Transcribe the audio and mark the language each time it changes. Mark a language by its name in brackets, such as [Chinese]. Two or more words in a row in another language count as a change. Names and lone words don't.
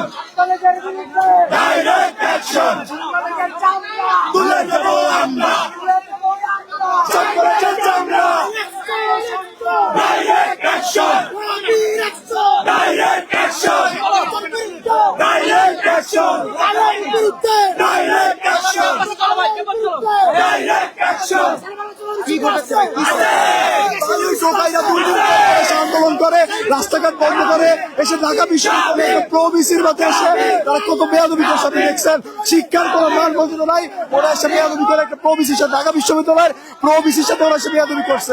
[English] Direct action! [Bangla] তুলে দেব আমরা সকলের চামড়া [English] Direct action! Direct action! Direct action! Direct action! Direct action! [Bangla] আন্দোলন করে রাস্তাঘাট বন্ধ করে এসে ঢাকা বিশ্ববিদ্যালয়ে প্রবিসির মধ্যে এসে তারা কত বেয়াদবির সাথে দেখছেন। শিক্ষার কোন মান মর্যাদা নাই, ওরা এসে বেয়াদবি করে একটা প্রবিসির সাথে ঢাকা বিশ্ববিদ্যালয়ের প্রবিসির সাথে ওরা এসে বেয়াদবি করছে।